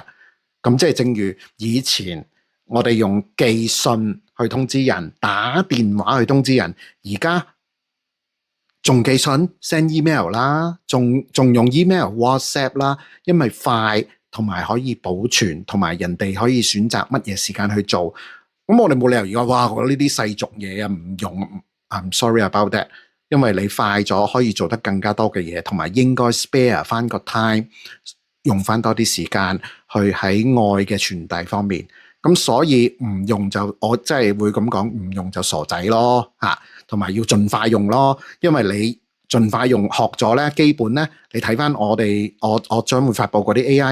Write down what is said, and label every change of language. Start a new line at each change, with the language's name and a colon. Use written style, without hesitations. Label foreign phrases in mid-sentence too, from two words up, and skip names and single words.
Cantonese: 咁即係正如以前我哋用寄信去通知人，打電話去通知人，而家仲寄信
English: send email
Cantonese: 啦，仲用 email WhatsApp 啦，因為快。同埋可以保存，同埋人哋可以選擇乜嘢時間去做。咁我哋冇理由而家哇，我呢啲世俗嘢啊唔用。
English: I'm sorry about that。
Cantonese: 因為你快咗，可以做得更加多嘅嘢，同埋應該 spare 翻個 time， 用翻多啲時間去喺愛嘅傳遞方面。咁所以唔用就我真係會咁講，唔用就傻仔咯嚇。同埋要盡快用咯，因為你盡快用學咗咧，基本咧，你睇翻我將會發布嗰啲 AI